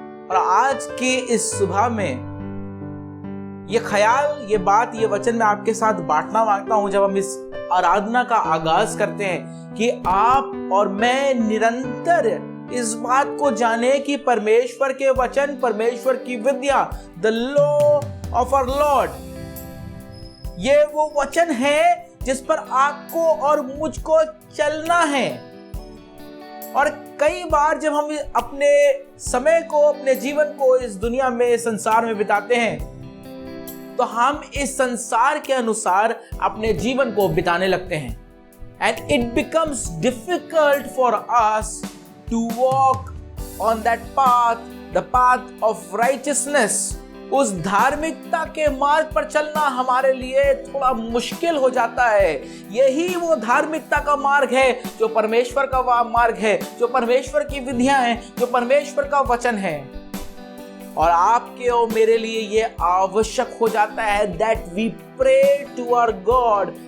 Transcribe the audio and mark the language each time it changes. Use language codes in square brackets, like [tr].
[hi] और आज के इस सुबह में ये ख्याल, ये बात, ये वचन मैं आपके साथ बांटना मांगता हूं जब हम इस आराधना का आगाज करते हैं, कि आप और मैं निरंतर इस बात को जाने कि परमेश्वर के वचन, परमेश्वर की विद्या, the law of our Lord, ये वो वचन है जिस पर आपको और मुझको चलना है। और कई बार जब हम अपने समय को, अपने जीवन को इस दुनिया में, संसार में बिताते हैं, तो हम इस संसार के अनुसार अपने जीवन को बिताने लगते हैं। [en] And it becomes difficult for us to walk on that path, the path of righteousness। [hi] उस धार्मिकता के मार्ग पर चलना हमारे लिए थोड़ा मुश्किल हो जाता है। यही वो धार्मिकता का मार्ग है जो परमेश्वर का मार्ग है, जो परमेश्वर की विधियां हैं, जो परमेश्वर का वचन है। और आपके और मेरे लिए ये आवश्यक हो जाता है that we pray to our God।